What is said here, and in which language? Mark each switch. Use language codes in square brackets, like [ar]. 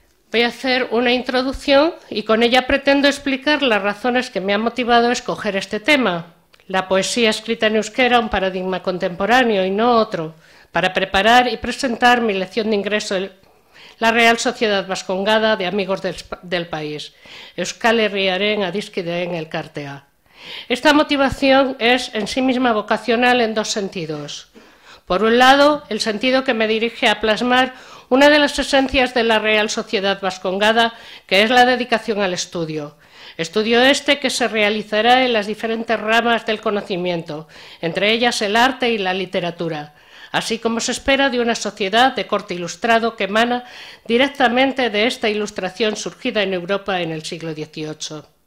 [es] Voy a hacer una introducción y con ella pretendo explicar las razones que me han motivado a escoger este tema, la poesía escrita en euskera, un paradigma contemporáneo y no otro, para preparar y presentar mi lección de ingreso la Real Sociedad Vascongada de Amigos del País. [eu] Euskal Herriaren adiskideen elkartea. [es] Esta motivación es en sí misma vocacional en dos sentidos. Por un lado, el sentido que me dirige a plasmar una de las esencias de la Real Sociedad Vascongada, que es la dedicación al estudio. Estudio este que se realizará en las diferentes ramas del conocimiento, entre ellas el arte y la literatura, así como se espera de una sociedad de corte ilustrado que emana directamente de esta ilustración surgida en Europa en el siglo XVIII.